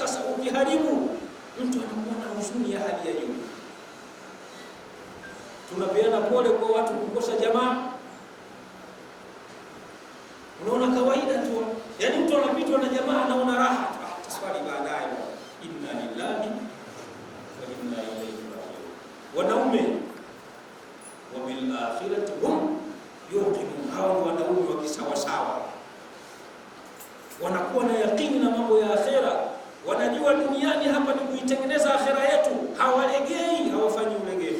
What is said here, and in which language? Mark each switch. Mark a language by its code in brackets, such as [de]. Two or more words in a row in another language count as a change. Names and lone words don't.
[sw] Sasa ukiharibu, mtu anakuwa na huzuni ya hali ya juu. Tunapeana pole kwa watu kukosa jamaa. Unaona kawaida tu, yaani mtu anapitwa na jamaa anaona raha, taswali baadaye, [ar] إنا لله وإنا إليه راجعون. [sw] Wanaume wa [ar] بالآخرة هم يوقنون, [sw] hawa wanaume wa kisawasawa, wanakuwa na yakini na mambo ya akhera, wanajua duniani hapa ni kuitengeneza akhera yetu, hawalegei, hawafanyi ulegevu.